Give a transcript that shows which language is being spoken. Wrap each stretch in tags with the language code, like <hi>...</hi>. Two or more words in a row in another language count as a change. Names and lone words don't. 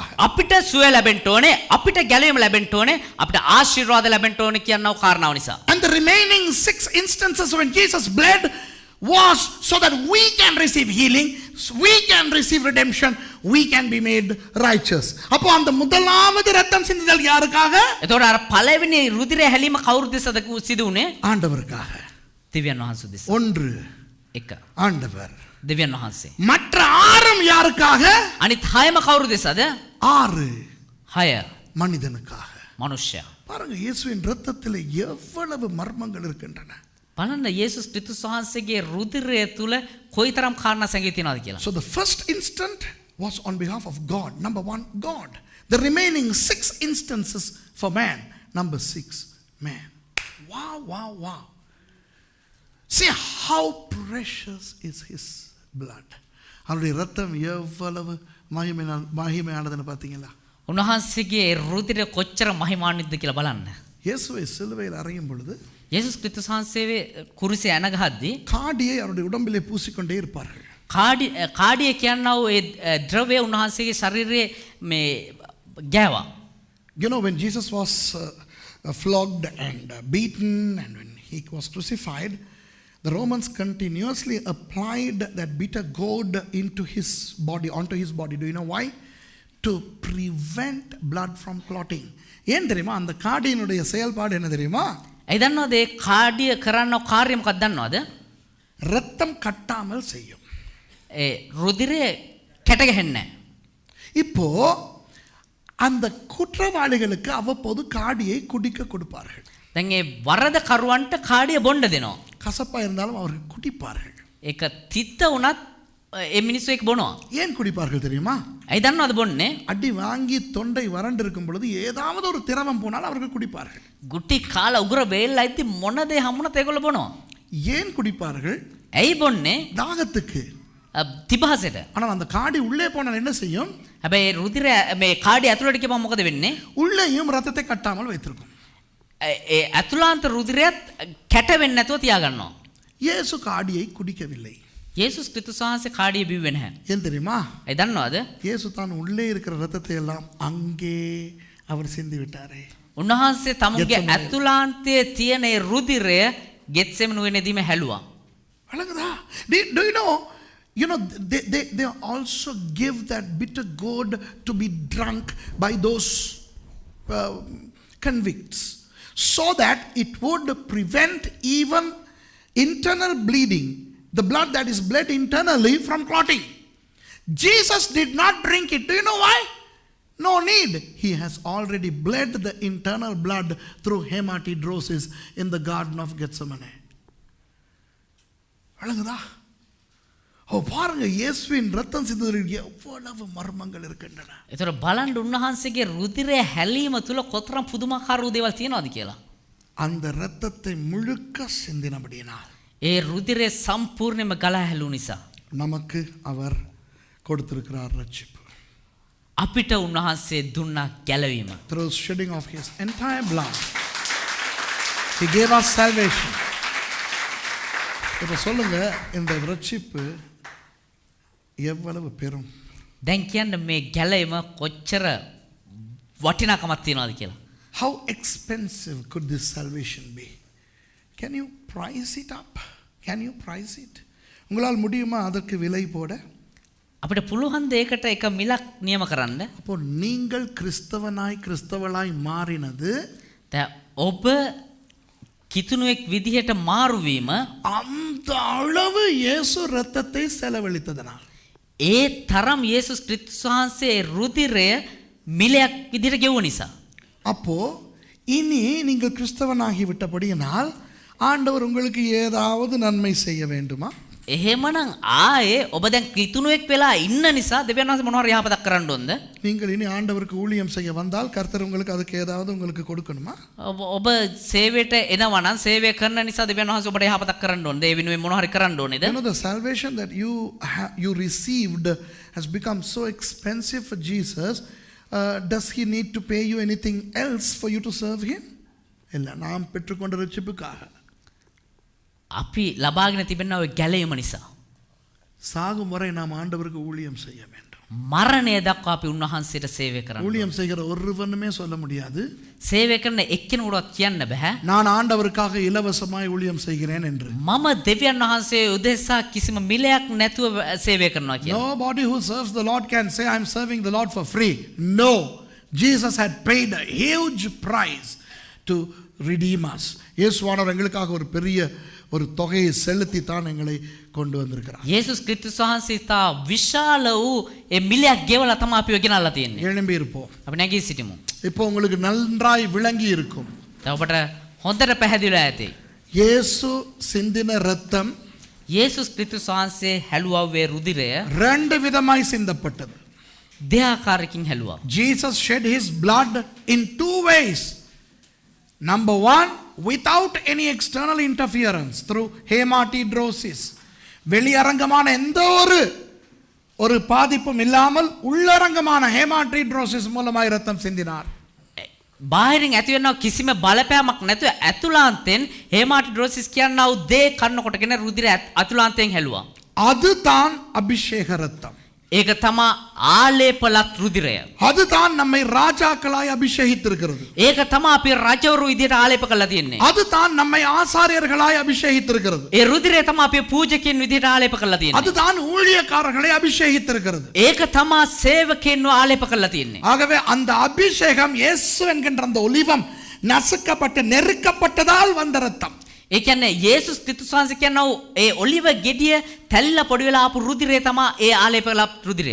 <si>අපිට සුවය ලැබෙන්න ඕනේ, අපිට ගැලවීම ලැබෙන්න ඕනේ, අපිට ආශිර්වාද ලැබෙන්න ඕනේ කියනව කාරණාව නිසා.</si> <en>And the remaining 6 instances when Jesus bled was so that we can receive healing, we can receive redemption, we can be made righteous.</en> <ta>அப்போ அந்த முதலாவது ரத்தம் சிந்துதல் யாருக்காக?</ta> <si>එතකොට අර පළවෙනි රුධිරය හැලීම කවුරුද සිදු වුනේ?</si> <ta>ஆண்டவருக்காக.</ta> <si>දෙවියන් වහන්සේ උදෙසා.</si> <ta>ஒன்று</ta> <si>එක</si> <ta>ஆண்டவர்.</ta> <si>දෙවියන් වහන්සේ.</si> <ta>மற்ற 6 யாருக்காக?</ta> <si>අනිත් 6ම කවුරු දෙසද?</si> <ta>6</ta> <si>6</si> <ta>மனிதனுக்காக.</ta> <si>මනුෂ්‍යයා.</si> <ta>பாருங்க இயேசுவின் இரத்தத்தில் எவ்வளவு மர்மங்கள் இருக்கின்றன.</ta> <si>බලන්න යේසුස් ක්‍රිස්තුස් වහන්සේගේ රුධිරය තුල කොයිතරම් කාරණා සැඟවී තියෙනවද කියලා.</si> <en>So the first instant was on behalf of God. Number 1, God. The remaining 6 instances for man. Number 6, man. Wow, wow, wow. See how precious is his blood.</en> <ta>அவருடைய ரத்தம் எவ்வளவு மகிமையானதுன்னு பார்த்தீங்களா?</ta> <si>උන්වහන්සේගේ රුධිරය කොච්චර මහිමාන්විතද කියලා බලන්න.</si> <ta>இயேசுவை சிலுவையில் அறையும் பொழுது</ta> <si>යේසුස් ක්‍රිස්තුස් වහන්සේ කුරුසේ යන ගහද්දී</si> <ta>காடியை அவருடைய உடம்பிலே பூசிக்கொண்டே இருப்பார்கள்.</ta> <si>කාඩිය කියනවා ඒ ද්‍රව්‍ය උන්වහන්සේගේ ශරීරයේ මේ ගෑවා.</si> <en>You know, when Jesus was flogged and beaten and when he was crucified, the Romans continuously applied that bitter gourd into his body, onto his body. Do you know why? To prevent blood from clotting.</en> <ta>ஏன் தெரியுமா? அந்த காடியினுடைய செயல்பாடு என்ன தெரியுமா?</ta> <si>ඒ දන්නවද ඒ කාඩිය කරන කාර්යය මොකක්ද දන්නවද?</si> <ta>ரத்தம் கட்டாமல் செய்யும்.</ta> <si>ඒ රුධිරය කැට ගහන්නේ.</si> <ta>இப்போ அந்த குற்றவாளிகளுக்கு அவ்வப்போது காடியை குடிக்க கொடுப்பார்கள்.</ta> <si>දැන් ඒ වරදකරුවන්ට කාඩිය බොන්න දෙනවා.</si> <ta>கசப்பா இருந்தாலும் அவர்கள் குடிப்பார்கள்.</ta> <si>ඒක තිත්ත වුණත් ඒ මිනිස්සු ඒක බොනවා.</si> <ta>ஏன் குடிப்பார்கள் தெரியுமா?</ta> <si>ඇයි දන්නවද බොන්නේ?</si> <ta>அடி வாங்கி தொண்டை வறண்டு இருக்கும் பொழுது ஏதாவது ஒரு திரவம் போனால் அவர்கள் குடிப்பார்கள்.</ta> <si>ගුටි කාලා උගුර වේල්ලා ඉති මොන දේ හම්බුණත් ඒගොල්ලෝ බොනවා.</si> <ta>ஏன் குடிப்பார்கள்?</ta> <si>ඇයි බොන්නේ?</si> <ta>தாகத்துக்கு.</ta> <si>තිබහසට.</si> <ta>ஆனால் அந்த காடி உள்ளே போனால் என்ன செய்யும்?</ta> <si>හැබැයි රුධිරය මේ කාඩිය ඇතුළට ගියම මොකද වෙන්නේ?</si> <ta>உள்ளேயும் ரத்தத்தை கட்டாமல் வைத்திருக்கும்.</ta> <si>ඒ ඇතුළාන්ත රුධිරයත් කැට වෙන්නේ නැතුව තියාගන්නවා.</si> <ta>இயேசு காடியை குடிக்கவில்லை.</ta> <si>යේසුස් ක්‍රිස්තුස් වහන්සේ කාඩිය බිව්වේ නැහැ.</si> <ta>ஏன் தெரியுமா?</ta> <si>ඒ දන්නවද?</si> <ta>இயேசு தான் உள்ளே இருக்கிற ரத்தத்தை எல்லாம் அங்கே அவர் சிந்தி விட்டாரே.</ta> <si>උන්වහන්සේ තමුන්ගේ ගෙත්සෙමනේ. ඇතුළාන්තයේ තියෙන ඒ රුධිරය ගෙත්සෙමනු වෙනදීම හැලුවා.</si> <en>வழங்குதா? Do you know? You know, they also give that bitter gourd to be drunk by those convicts, so that it would prevent even internal bleeding, the blood that is bled internally, from clotting. Jesus did not drink it. Do you know why? No need. He has already bled the internal blood through hematidrosis in the Garden of Gethsemane.</en> <ta>வழங்குதா? பாருங்க, இயேசுவின் ரத்தம் சிந்துவதில் எவ்வளவு மர்மங்கள் இருக்கின்றன.</ta> <si>ඒතර බලන්න උන්වහන්සේගේ රුධිරය හැලීම තුල කොතරම් පුදුමාකාර දේවල් තියෙනවද කියලා.</si> <ta>அந்த ரத்தத்தை முழுக்க சிந்தினபடியினால்</ta> <si>ඒ රුධිරය සම්පූර්ණයෙන්ම ගලා හැලුණු නිසා</si> <ta>நமக்கு அவர் கொடுத்திருக்கிறார் ரட்சிப்பு.</ta> <si>අපිට උන්වහන්සේ දුන්නා ගැලවීම.</si> <en>Through shedding of his entire blood, he gave us salvation.</en> <ta>இப்ப சொல்லுங்க, இந்த ரட்சிப்பு எவ்வளவு பெரும்.</ta> <si>දැන් කියන්න මේ ගැලවීම කොච්චර වටිනාකමක් තියනවද කියලා.</si> <en>How expensive could this salvation be? Can you price it up? Can you price it?</en> <ta>உங்களால் முடியுமா அதற்கு விலை போட?</ta> <si>අපිට පුළුවන් දෙයකට එක මිලක් නියම කරන්න.</si> <ta>அப்போ நீங்கள் கிறிஸ்தவளாய் மாறினது</ta> <si>ඔබ කිතුණුවෙක් විදිහට මාරුවීම</si> <ta>அந்த அளவு இயேசு ரத்தத்தை செலவழித்ததனால்.</ta> <si>ඒ තරම් යේසුස් ක්‍රිස්තුස් වහන්සේ රුධිරය මිලයක් විදිහට ගෙවුව නිසා.</si> <ta>அப்போ இனி நீங்கள் கிறிஸ்தவனாகி விட்டபடியினால் ஆண்டவர் உங்களுக்கு ஏதாவது நன்மை செய்ய வேண்டுமா?</ta> <si>එහෙමනම් ආයේ ඔබ දැන් කිතුණුවෙක් වෙලා ඉන්න නිසා දෙවියන් වහන්සේ මොනවා හරි යහපතක් කරන්න ඕනද?</si> <ta>நீங்கள் இனி ஆண்டவருக்கு ஊழியம் செய்ய வந்தால் கர்த்தர் உங்களுக்கு அதுக்கு ஏதாவது உங்களுக்கு கொடுக்கணுமா?</ta> <si>ඔබ සේවයට එනවා නම් සේවය කරන නිසා දෙවියන් වහන්සේ ඔබට යහපතක් කරන්න ඕනද? ඒ වෙනුවෙන් මොනවා හරි කරන්න ඕනේද?</si> <en>You know, the salvation that you received has become so expensive for Jesus. Does he need to pay you anything else for you to serve him?</en> <ta>இல்ல, நாம் பெற்றுக்கொண்ட ரட்சிப்புக்காக</ta> <si>අපි ලබාගෙන තිබෙනා ඔය ගැලීම නිසා</si> <ta>சாகும் வரை நாம் ஆண்டவருக்கு ஊழியம் செய்ய வேண்டும்.</ta> <si>මරණය දක්වා අපි උන්වහන්සේට සේවය කරන්න.</si> <ta>ஊழியம் செய்கிற ஒருவனுமே சொல்ல முடியாது,</ta> <si>සේවය කරන එක්කෙනෙකුටවත් කියන්න බෑ</si> <ta>நான் ஆண்டவருக்காக இலவசமாய் ஊழியம் செய்கிறேன் என்று.</ta> <si>මම දෙවියන් වහන්සේ උදෙසා කිසිම මිලයක් නැතුව සේවය කරනවා කියලා.</si> <en>Nobody who serves the Lord can say I'm serving the Lord for free. No, Jesus had paid a huge price to redeem us.</en> <ta>இயேசுவானவர் எங்களுக்காக ஒரு பெரிய ஒரு தொகையை செலுத்தி தான் எங்களை கொண்டு வந்திருக்கிறார்.</ta> <si>යේසුස් ක්‍රිස්තුස් වහන්සේ තා විශාල වූ ඒ මිලයක් ගෙවලා තමයි අපිව ගෙනල්ලා තියෙන්නේ.</si> <ta>எழும்பி இருப்போம்.</ta> <si>අපි නැගී සිටිමු.</si> <ta>இப்போ உங்களுக்கு நன்றாய் விளங்கி இருக்கும்.</ta> <si>දැන් ඔබට හොඳට පැහැදිලිලා ඇති.</si> <ta>இயேசு சிந்தின இரத்தம்</ta> <si>යේසුස් ක්‍රිස්තුස් වහන්සේ හැලුවවේ රුධිරය</si> <ta>ரெண்டு விதமாய் சிந்தப்பட்டது.</ta> <si>දෙආකාරකින් හැලුවා.</si> <en>Jesus shed his blood in two ways. Number one, without any external interference, through hematidrosis.</en> <ta>வெளியரங்கமான எந்த ஒரு பாதிப்பும் இல்லாமல் உள்ளரங்கமான ஹேமாட்டிட்ரோசிஸ் மூலமாய் இரத்தம் சிந்தினார்.</ta> <si>බාහිරින් ඇති වෙනව කිසිම බලපෑමක් නැතුව ඇතුළාන්තෙන් හේමාටිඩ්‍රොසිස් කියනවා දේ කන්න කොටගෙන රුධිර අතුලාන්තයෙන් හැලුවා.</si> <ta>அதுதான் அபிஷேக இரத்தம்.</ta> <si>ඒක තමා ආලේපලත් රුධිරය.</si> <ta>அதுதான் நம்மை ராஜாக்களாய் அபிஷேகித்திருக்கிறது.</ta> <si>ඒක තමා අපි රජවරු විදියට ආලේප කරලා තියෙන්නේ.</si> <ta>அதுதான் நம்மை ஆசாரியர்களாய் அபிஷேகித்திருக்கிறது.</ta> <si>ඒ රුධිරය තමා අපි පූජකයන් විදියට ආලේප කරලා තියෙන්නේ.</si> <ta>அதுதான் ஊழியக்காரர்களை அபிஷேகித்திருக்கிறது.</ta> <si>ඒක තමා සේවකයන්ව ආලේප කරලා තියෙන්නේ.</si> <ta>ஆகவே அந்த அபிஷேகம் இயேசு என்கின்ற அந்த ஒலிவம் நசுக்கப்பட்டு நெருக்கப்பட்டதால் வந்த இரத்தம்.</ta> <si>ඒ කියන්නේ යේසුස් ක්‍රිස්තුස් වහන්සේ කියනවා ඒ ඔලිව ගෙඩිය තැල්ලා පොඩි වෙලා ආපු රුධිරය තමා ඒ ආලේප කළ රුධිරය.</si>